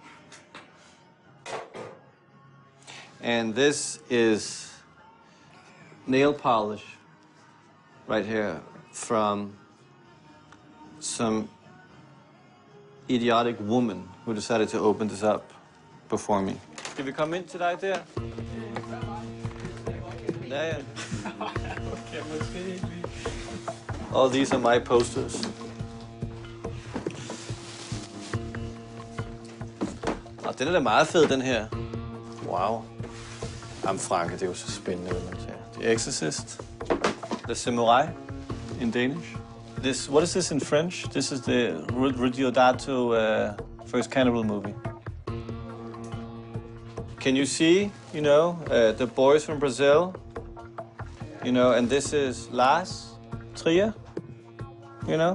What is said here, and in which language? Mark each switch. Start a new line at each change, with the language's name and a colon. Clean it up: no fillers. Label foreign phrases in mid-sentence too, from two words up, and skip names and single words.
English: And this is nail polish right here from some idiotic woman who decided to open this up before me. Can we come in tonight there? Yeah. All these are my posters.
Danish: Og den er da meget fed, den her. Wow. Jamen, Franke, det er jo så spændende, hvad man siger.
English: The Exorcist. The Samurai in Danish. What is this in French? This is the Ridiodato first cannibal movie. Can you see, you know, the boys from Brazil? You know, and this is Lars Trier, you know?